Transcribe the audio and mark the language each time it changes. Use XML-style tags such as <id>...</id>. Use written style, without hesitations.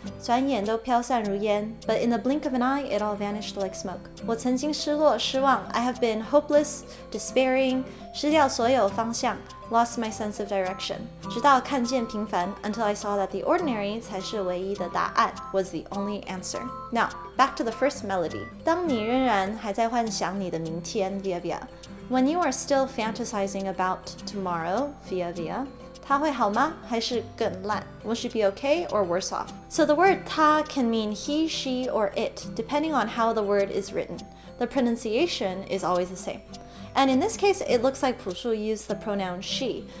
<zh>转眼都飘散如烟</zh> <en>but in the blink of an eye, it all vanished like smoke.</en> <zh>我曾经失落失望</zh> <en>I have been hopeless, despairing,</en> <zh>失掉所有方向</zh> <en>lost my sense of direction.</en> <zh>直到看见平凡</zh> <en>until I saw that the ordinary</en> <zh>才是唯一的答案</zh> <en>was the only answer. Now, back to the first melody.</en> <zh>当你仍然还在幻想你的明天 via via.</zh> <en>When you are still fantasizing about tomorrow via via.</en> <zh>他会好吗还是更烂</zh> <en>Will she be okay or worse off? So the word 他 can mean he, she, or it, depending on how the word is written. The pronunciation is always the same. And in this case, it looks like Pu Shu used the pronoun she.</en>